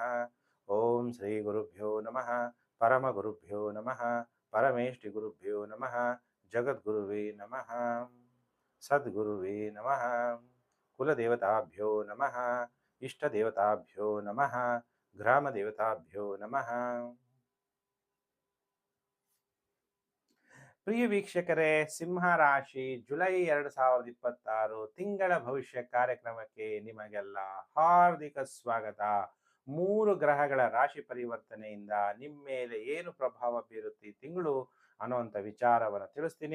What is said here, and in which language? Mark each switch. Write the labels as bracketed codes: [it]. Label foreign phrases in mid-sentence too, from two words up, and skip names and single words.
[sa] ओम श्री गुरुभ्यो नमः। परम गुरुभ्यो नमः। परमेष्टि गुरुभ्यो नमः। जगद्गुरुवे नमः। सद्गुरुवे नमः। कुलदेवताभ्यो नमः। इष्टदेवताभ्यो नमः। ग्रामदेवताभ्यो नमः। [kn] ಪ್ರಿಯ ವೀಕ್ಷಕರೇ, ಸಿಂಹ ರಾಶಿ ಜುಲೈ 2026 ತಿಂಗಳ ಭವಿಷ್ಯ ಕಾರ್ಯಕ್ರಮಕ್ಕೆ ನಿಮಗೆಲ್ಲ ಹಾರ್ದಿಕ ಸ್ವಾಗತ. 3 ಗ್ರಹಗಳ ರಾಶಿ ಪರಿವರ್ತನೆಯಿಂದ ನಿಮ್ಮ ಮೇಲೆ ಏನು ಪ್ರಭಾವ ಬೀರುತ್ತೆ ಈ ತಿಂಗಳು ಅನ್ನುವಂಥ ವಿಚಾರವನ್ನು ತಿಳಿಸ್ತೀನಿ.